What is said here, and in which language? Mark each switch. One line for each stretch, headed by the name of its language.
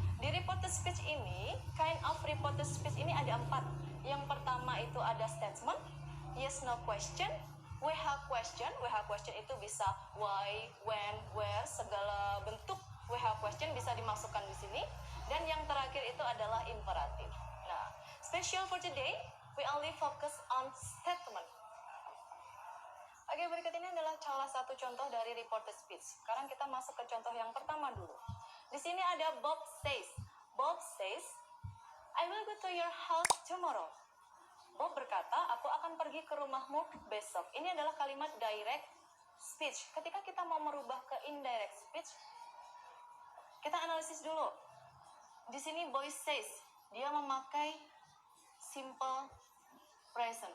Indonesian: Di reported speech ini,
English: kind of
Indonesian: reported speech ini ada 4. Yang pertama itu ada statement, yes no question, WH question. WH question itu bisa why, when, where, segala bentuk WH question bisa dimasukkan di sini. Dan yang terakhir itu adalah imperatif.
English: Nah, special for today, we only focus on statement.
Indonesian: Oke, berikut ini adalah salah satu contoh dari reported speech. Sekarang kita masuk ke contoh yang pertama dulu. Di sini ada Bob says.
English: Bob says, I will go to your house tomorrow.
Indonesian: Bob berkata, aku akan pergi ke rumahmu besok. Ini adalah kalimat direct speech. Ketika kita mau merubah ke indirect speech, kita analisis dulu. Di sini boy says, dia memakai simple present.